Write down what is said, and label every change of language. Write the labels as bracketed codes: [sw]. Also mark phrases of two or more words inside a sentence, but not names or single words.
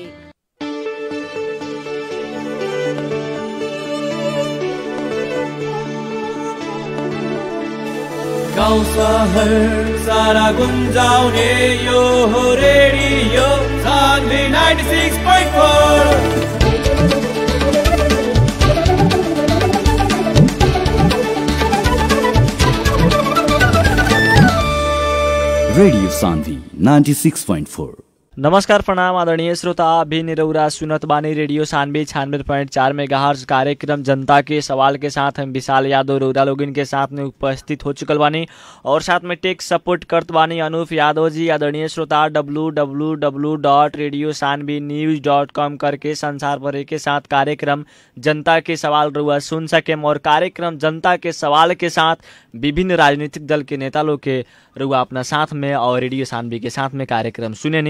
[ne] गाउँ शहर सारा गुन्जाउने यो हो रेडियो सान्वी 96.4। रेडियो सान्वी 96.4। नमस्कार, प्रणाम आदरणीय श्रोता। [bho] अभी निरौरा सुनत बानी रेडियो सानवे 96.4 मेगाहर्ट्ज कार्यक्रम जनता के सवाल के साथ हम विशाल यादव रौरा लोगिन के साथ में उपस्थित हो चुकल बानी और साथ में [en] tech support [bho] करत बानी अनूप यादव जी। आदरणीय श्रोता, www.radiosanvinews.com करके संसार भर के साथ कार्यक्रम जनता के सवाल रुआ सुन सके और कार्यक्रम जनता के सवाल के साथ विभिन्न राजनीतिक दल के नेता लोग के रुआ अपना साथ में और रेडियो सानवी के साथ में कार्यक्रम सुने नहीं।